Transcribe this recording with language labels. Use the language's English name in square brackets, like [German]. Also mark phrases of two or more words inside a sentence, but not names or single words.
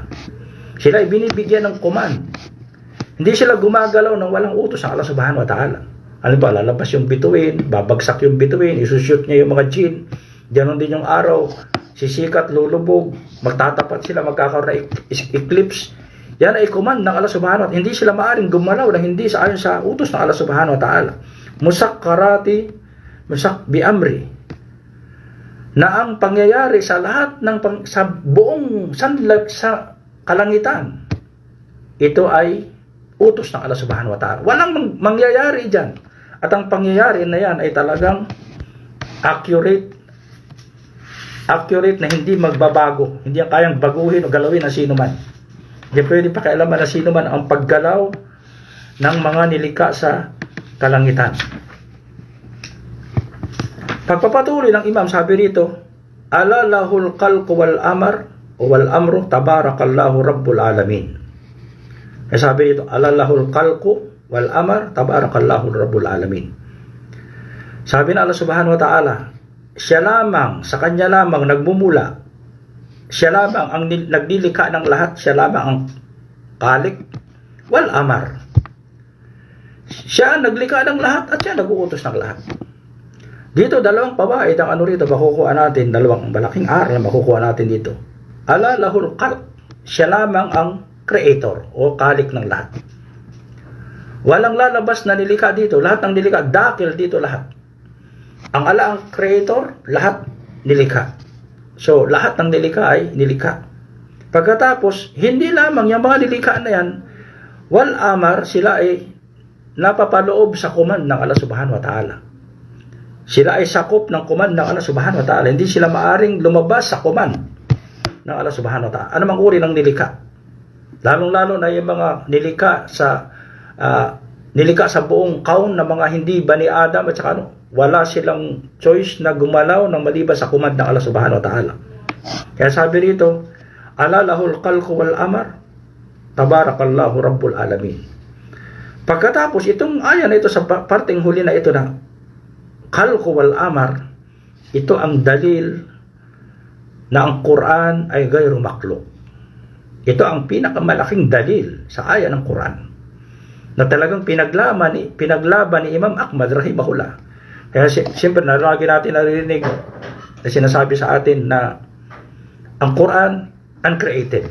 [Filipino] Sila ay binibigyan ng command. Hindi sila gumagalaw ng walang utos ng Allah [Arabic] سبحانه وتعالى. [Filipino] Ano ba, lalabas yung bituin, babagsak yung bituin, isushoot niya yung mga jinn. Ganon din yung araw, sisikat, lulubog, magtatapat sila, magkakaroon na eclipse. Yan ay command ng Allah [Arabic] سبحانه وتعالى. [Filipino] Hindi sila maaring gumalaw na hindi sa ayon sa utos ng Allah [Arabic] سبحانه وتعالى. مسخرات بأمره. [Filipino] Na ang pangyayari sa lahat ng sa buong sa kalangitan, ito ay utos ng Allah [Arabic] سبحانه وتعالى. [Filipino] Walang mangyayari dyan. At ang pangyayari na yan ay talagang accurate na hindi magbabago. Hindi yan kayang baguhin o galawin ng sino man. Hindi pwede pakialaman na sino man ang paggalaw ng mga nilikha sa kalangitan. Pagpapatuloy ng imam, sabi rito, [Arabic] ألا له الخلق والأمر تبارك الله رب العالمين. [Filipino] Kaya sabi rito, [Arabic] ألا له الخلق والأمر تبارك الله رب العالمين. [Filipino] Sabi na Allah [Arabic] سبحانه وتعالى, [Filipino] siya lamang, sa kanya lamang nagmumula, siya lamang ang nagnilikha ng lahat, siya lamang ang [Arabic] خالق والأمر. [Filipino] Siya ang naglikha ng lahat at siya nag-uutos ng lahat. Dito dalawang pawaid ang ano rito makukuha natin, dalawang malaking aral makukuha natin dito. [Arabic] ألا له الخلق, [Filipino] siya lamang ang creator o khalik ng lahat. Walang lalabas na nilikha dito, lahat ng nilikha dakil dito lahat. Ang ala ang creator, lahat nilikha. So, lahat ng nilikha ay nilikha. Pagkatapos, hindi lamang yung mga nilikha na yan, [Arabic] والأمر, [Filipino] sila ay napapaloob sa command ng Allah [Arabic] سبحانه وتعالى. [Filipino] Sila ay sakop ng command ng Allah [Arabic] سبحانه وتعالى. [Filipino] Hindi sila maaring lumabas sa command ng Allah [Arabic] سبحانه وتعالى. [Filipino] Ano mang uri ng nilikha? Lalong-lalo na yung mga nilikha sa buong kaun na mga hindi [Arabic] بني آدم [Filipino] at saka wala silang choice na gumalaw ng maliban sa command ng Allah [Arabic] سبحانه وتعالى. [Filipino] Kaya sabi rito, [Arabic] ألا له الخلق والأمر تبارك الله رب العالمين. [Filipino] Pagkatapos itong aya na ito sa parteng huli na ito na [Arabic] الخلق والأمر, [Filipino] ito ang dalil na ang Quran ay [Arabic] غير مخلوق. [Filipino] Ito ang pinakamalaking dalil sa aya ng Quran na talagang pinaglaban ni Imam Ahmad rahimahullah. Kaya siyempre lagi natin narinig na sinasabi sa atin na ang Quran uncreated.